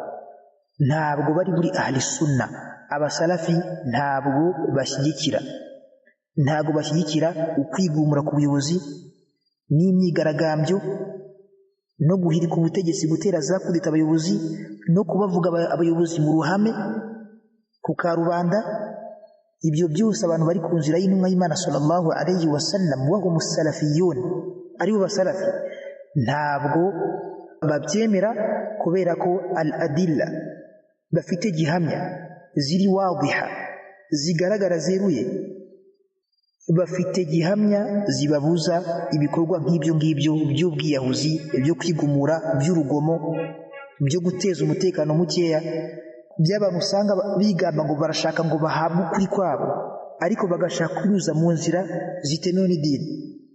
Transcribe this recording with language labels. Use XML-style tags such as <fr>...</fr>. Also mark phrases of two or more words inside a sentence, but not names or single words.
<rw>ntabwo bari muri</rw> <ar>أهل السنة</ar> <rw>abasalafi ntabwo bashyigikira ukwigumura ku buyobozi n'imyigaragambyo no guhirika ubutegetsi gutera za kudeta abayobozi no kubavuga abayobozi mu ruhame ku karubanda ibyo byose abantu bari ku nzira y'intumwa y'Imana</rw> <ar>صلى الله عليه وسلم وهم سلفيون</ar> <rw>aribo basalafi ntabwo babyemera kubera ko al-adilla bafite gihamya ziri wadiha zigaragara zeruye bafite gihamya zibabuza ibikorwa nk'ibyo ngibyo by'ubwiyahuzi byo kwigumura by'urugomo byo guteza umutekano mukeya by'abantu usanga bigamba ngo barashaka ngo bahabwe ukuri kwabo ariko bagashaka kunyuza mu nzira zitemewe n'idini</rw>